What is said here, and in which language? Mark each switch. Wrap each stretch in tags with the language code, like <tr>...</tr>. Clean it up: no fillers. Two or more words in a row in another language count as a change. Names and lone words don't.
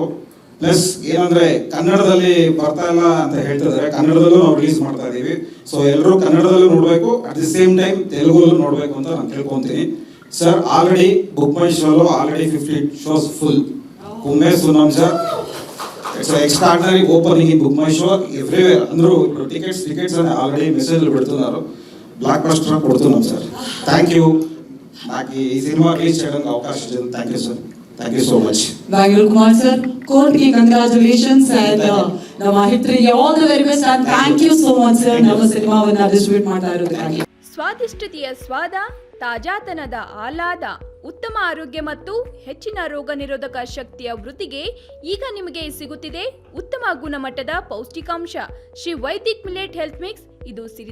<kn>ಪ್ಲಸ್ ಏನಂದರೆ ಕನ್ನಡದಲ್ಲಿ ಬರ್ತಾ ಇಲ್ಲ ಅಂತ ಹೇಳ್ತಿದ್ದಾರೆ, ಕನ್ನಡದಲ್ಲೂ ನಾವು ರಿಲೀಸ್ ಮಾಡ್ತಾ ಇದ್ದೀವಿ. ಸೊ ಎಲ್ಲರೂ ಕನ್ನಡದಲ್ಲೂ ನೋಡಬೇಕು,</kn> <en>at the same time</en> <kn>ತೆಲುಗಲ್ಲೂ ನೋಡಬೇಕು ಅಂತ ನಾನು ಕೇಳ್ಕೊತೀನಿ. ಸರ್, ಆಲ್ರೆಡಿ ಬುಕ್ ಮೈ ಶೋలో ಆಲ್ರೆಡಿ 50</kn> <en>shows full.</en> <te>కుమ్మే సునం సర్,</te> <en>It's extraordinary opening in Book My Show everywhere.</en> <te>అందరూ ఇప్పుడు టికెట్స్ అని ఆల్రెడీ మెసేజ్లు పెడుతున్నారు.</te> <en>block buster</en> <te>కొడుతున్నాం సార్.</te> <en>thank you,</en> <te>నాకు ఈ సినిమా రిలీజ్ చేయడానికి అవకాశం ఇచ్చింది.</te> <en>Thank you sir, thank you so much.</en> <kn>ಬ್ಯಾಂಗ್ಳೂರ್ ಕುಮಾರ್ ಸರ್, ಕೋರ್ಟ್ಗೆ</kn> <en>congratulations and</en> <kn>ನಮ್ಮ ಹಿಟ್ರಿಗೆ</kn> <en>all the very best and thank you so much sir,</en> <kn>ನಮ್ಮ ಸಿನಿಮಾವನ್ನ ಡಿಸ್ಟ್ರಿಬ್ಯೂಟ್ ಮಾಡ್ತಾ ಇರೋದಕ್ಕಾಗಿ. ಸ್ವಾದಿಷ್ಟತೆಯ ಸ್ವಾದ, ತಾಜಾತನದ ಆಹ್ಲಾದ, ಉತ್ತಮ ಆರೋಗ್ಯ ಮತ್ತು ಹೆಚ್ಚಿನ ರೋಗ ನಿರೋಧಕ ಶಕ್ತಿಯ ವೃದ್ಧಿಗೆ ಈಗ ನಿಮಗೆ ಸಿಗುತ್ತಿದೆ ಉತ್ತಮ ಗುಣಮಟ್ಟದ ಪೌಷ್ಟಿಕಾಂಶ ಶ್ರೀ ವೈದಿಕ್ ಮಿಲೆಟ್ ಹೆಲ್ತ್ ಮಿಕ್ಸ್.</kn>